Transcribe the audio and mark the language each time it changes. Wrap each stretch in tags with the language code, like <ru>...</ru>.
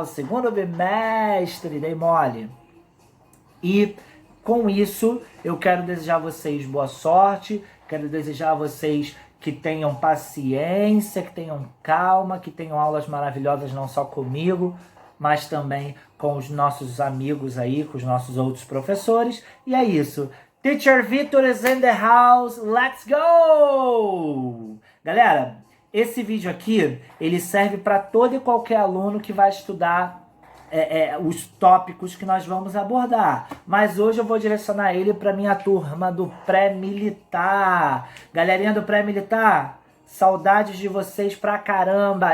<pt>O segundo bimestre, dei mole. E com isso, eu quero desejar a vocês boa sorte, quero desejar a vocês que tenham paciência, que tenham calma, que tenham aulas maravilhosas não só comigo, mas também com os nossos amigos aí, com os nossos outros professores. E é isso.</pt> <en>Teacher Vitor is in the house, let's go!</en> <pt>Galera, esse vídeo aqui, ele serve para todo e qualquer aluno que vai estudar os tópicos que nós vamos abordar. Mas hoje eu vou direcionar ele para minha turma do pré-militar. Galerinha do pré-militar, saudades de vocês pra caramba.</pt>